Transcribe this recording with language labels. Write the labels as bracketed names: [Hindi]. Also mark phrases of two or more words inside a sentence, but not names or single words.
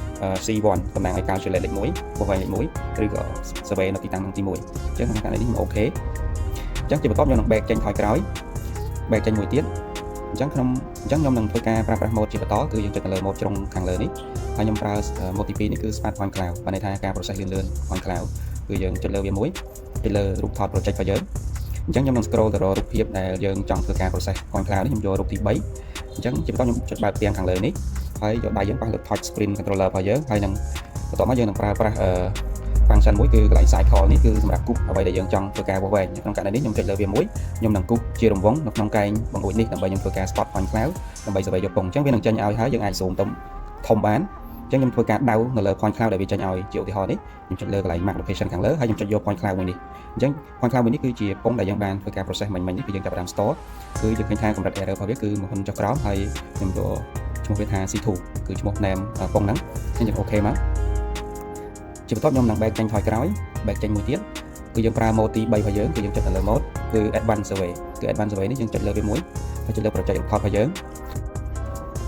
[Khmer] C1 តំណាងឲ្យ calculate លេខ1បោះវែងលេខ1ឬក៏ survey នៅទីតាំងទី1អញ្ចឹងក្នុងករណីនេះខ្ញុំ OK អញ្ចឹងជាបន្ទាប់ខ្ញុំនឹង back ចេញថយក្រោយ back ចេញមួយទៀតអញ្ចឹងខ្ញុំនឹងធ្វើការប្រើប្រាស់ mode ជាបន្តគឺយើងចុចទៅលើ mode ជ្រុងខាងលើនេះហើយខ្ញុំប្រើ mode ទី2នេះគឺ [English] smart point cloud [Khmer] បានន័យថាការ process លឿន [English] point cloud [Khmer] គឺយើង ចុចលើវាមួយចុចលើរូបថត project របស់យើងអញ្ចឹងខ្ញុំនឹង scroll ទៅរករូបភាពដែលយើងចង់ធ្វើការ process [English] point cloud [Khmer] នេះខ្ញុំយករូបទី3អញ្ចឹងជាបន្តខ្ញុំចុចបើកផ្ទាំងខាងលើនេះហើយយកដៃយើងប៉ះលើ [English] touch screen controller [Khmer] របស់យើងហើយនឹង បន្ទាប់មកយើងនឹងប្រើប្រាស់function មួយគឺកន្លែង cycle នេះគឺសម្រាប់គូសអ្វីដែលយើងចង់ធ្វើការបោះវែងក្នុងករណីនេះខ្ញុំចុចលើវាមួយខ្ញុំនឹងគូសជារង្វង់នៅក្នុងកែងបង្អួចនេះដើម្បីខ្ញុំធ្វើការ [English] spot point cloud [Khmer] ដើម្បី survey យកពងអញ្ចឹងវានឹងចេញឲ្យហើយយើងអាច zoom ទៅធំបានអញ្ចឹងខ្ញុំធ្វើការដៅនៅលើ [English] point cloud [Khmer] ដែលវាចេញឲ្យជាឧទាហរណ៍នេះខ្ញុំ ចុចលើកន្លែង [English] mark location [Khmer] ខាងលើហើយខ្ញុំចុចយក [English] point cloud [Khmer] មួយនេះអញ្ចឹង [English] point cloud [Khmer] មួយនេះគឺជាពងដែលយើងបានធ្វើការ process មិញនេះគឺយើងចាប់ផ្ដើម store គឺយើងឃើញថាកម្រិត error របស់វាគឺ1ចុះក្រោមហើយខ្ញុំយកឈ្មោះវាថា C2 គឺឈ្មោះ name ពងហ្នឹងអញ្ចឹងយើង OK មកជាបន្ទាប់ខ្ញុំនឹង back ចេញថយក្រោយ back ចេញមួយទៀតគឺយើងប្រើ mode ទី3របស់យើងគឺយើងចុចទៅលើ mode គឺ [English] advanced survey [Khmer] គឺ [English] advanced survey [Khmer] នេះយើងចុចលើវាមួយហើយចុចលើ [English] project report [Khmer] របស់យើង